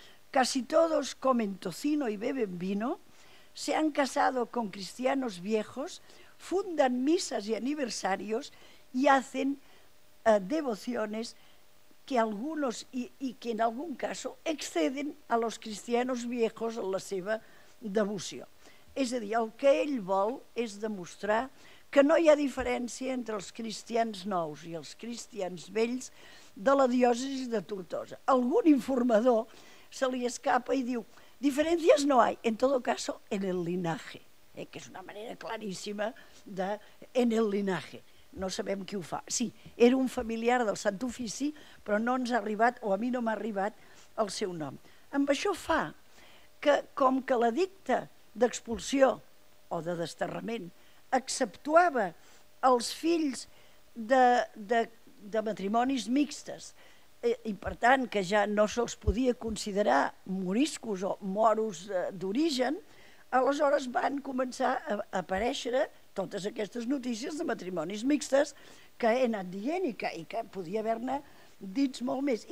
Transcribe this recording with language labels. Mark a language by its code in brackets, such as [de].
[es] Casi todos comen tocino y beben vino, se han casado con cristianos viejos, fundan misas y aniversarios y hacen devociones que algunos y que en algún caso exceden a los cristianos viejos [ca] en la seva devoció. És a dir, el que ell vol és demostrar que no hi ha diferència entre els cristians nous i els cristians vells de la diòcesi de Tortosa. Algun informador se li escapa i diu, [es] diferencias no hay, en todo caso en el linaje, [ca] que és una manera claríssima de en el linaje. No sabem qui ho fa. Sí, era un familiar del Sant Ofici, però no ens ha arribat, o a mi no m'ha arribat, el seu nom. Amb això fa que, com que l'edicte d'expulsió o de desterrament exceptuava els fills de matrimonis mixtes i per tant que ja no se'ls podia considerar moriscos o moros d'origen, aleshores van començar a aparèixer totes aquestes notícies de matrimonis mixtes que he anat dient i que podia haver-ne dits molt més.